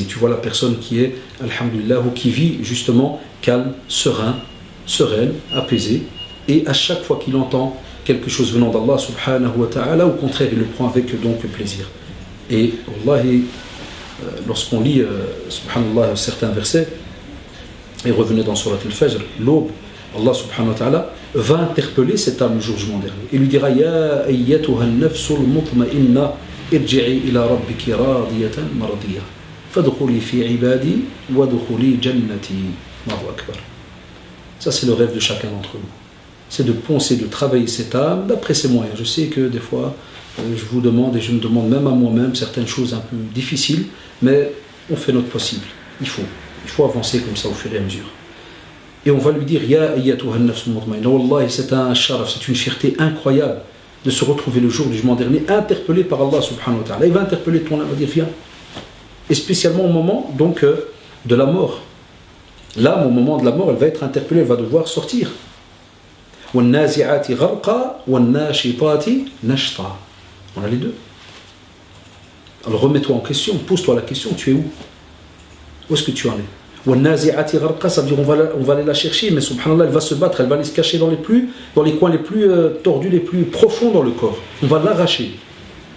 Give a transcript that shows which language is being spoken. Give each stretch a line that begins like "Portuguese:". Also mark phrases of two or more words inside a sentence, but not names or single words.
French: Tu vois la personne qui est, alhamdulillah, ou qui vit justement calme, sereine, apaisée, et à chaque fois qu'il entend quelque chose venant d'Allah
Arabic: سبحانه وتعالى,
French: au contraire, il le prend avec donc plaisir. Et wallahi, lorsqu'on lit subhanallah certains versets, et revenez dans Surat al-Fajr, l'aube, Allah
Arabic: سبحانه وتعالى
French: va interpeller cette âme le jour du jugement dernier et lui dira
Arabic: يا أيتها النفس المطمئنة ارجعي إلى ربك راضية مرضية فادخلي في عبادي وادخلي جنتي. الله أكبر.
French: Ça, c'est le rêve de chacun d'entre nous, c'est de poncer, de travailler cette âme d'après ses moyens. Je sais que des fois je vous demande, et je me demande même à moi-même certaines choses un peu difficiles, mais on fait notre possible. Il faut avancer comme ça au fur et à mesure. Et on va lui dire
Arabic: يا أيتها النفس المطمئنة.
French: Wallahi, c'est un sharaf, c'est une fierté incroyable de se retrouver le jour du jugement dernier interpellé par Allah
Arabic: سبحانه وتعالى.
French: Il va interpeller ton âme, il va dire viens. Et spécialement au moment donc de la mort. L'âme, au moment de la mort, elle va être interpellée, elle va devoir sortir.
Arabic: وَالنَّازِعَاتِ غَرْقًا وَالنَّاشِطَاتِ نَشْطًا.
French: On a les deux. Alors remets-toi en question, pose-toi la question, tu es où? Où est-ce que tu en es? Ça veut dire on va aller la chercher, mais subhanallah, elle va se battre, elle va aller se cacher dans les coins les plus tordus, les plus profonds dans le corps. On va l'arracher.